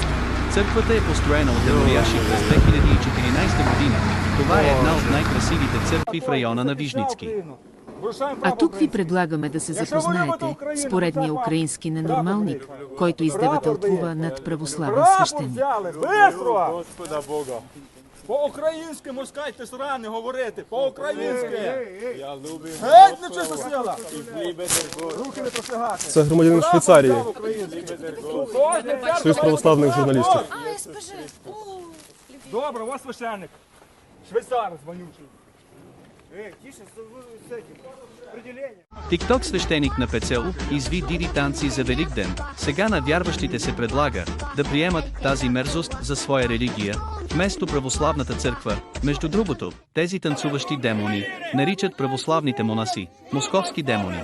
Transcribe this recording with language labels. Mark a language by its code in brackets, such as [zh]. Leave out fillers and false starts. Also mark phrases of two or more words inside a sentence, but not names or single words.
[bg] Църквата е построена от Еворяши през 2014 година. Това е една от най-красивите църкви в района на Вижницки. А тук ви предлагаме да се запознаете с поредния украински ненормалник, който издевателствува над православен свещеник. [uk] По-українськи москайте срани говорити, по-українськи. Геть нечиста сила. Руки не просягати. Це громадянин Швейцарії. Союз православних журналістів. Добре, у вас священник. Швейцарець вонючий. [bg] Тикток свещеник на ПЦУ изви диви танци за Великден. Сега на вярващите се предлага да приемат тази мерзост за своя религия, вместо православната църква. Между другото, тези танцуващи демони наричат православните монаси московски демони.